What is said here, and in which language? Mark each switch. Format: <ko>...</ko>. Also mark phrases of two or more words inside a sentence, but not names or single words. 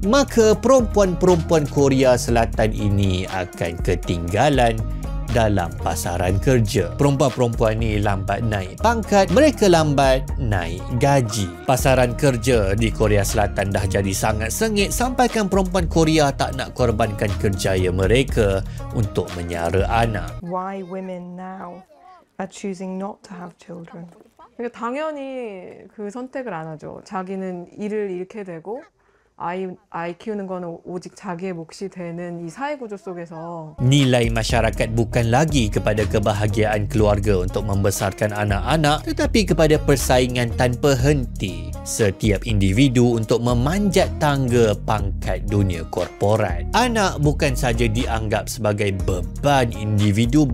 <ms>Maka perempuan-perempuan Korea Selatan ini akan ketinggalan dalam pasaran kerja. Perempuan-perempuan ni lambat naik pangkat, mereka lambat naik gaji. Pasaran kerja di Korea Selatan dah jadi sangat sengit sampaikan perempuan Korea tak nak korbankan kerjaya mereka untuk menyara anak.</ms> <en>Why women now are choosing not to have children?</en> <ko>당연히 그 선택을 안 하죠. 자기는 일을 잃게 되고 아이 키우는 거는 오직 자기의 몫이 되는 이 사회 구조 속에서</ko> <ms>Nilai masyarakat bukan lagi kepada kebahagiaan keluarga untuk membesarkan anak-anak, tetapi kepada persaingan tanpa henti setiap individu untuk memanjat tangga pangkat dunia korporat. Anak bukan saja dianggap sebagai beban individu.</ms>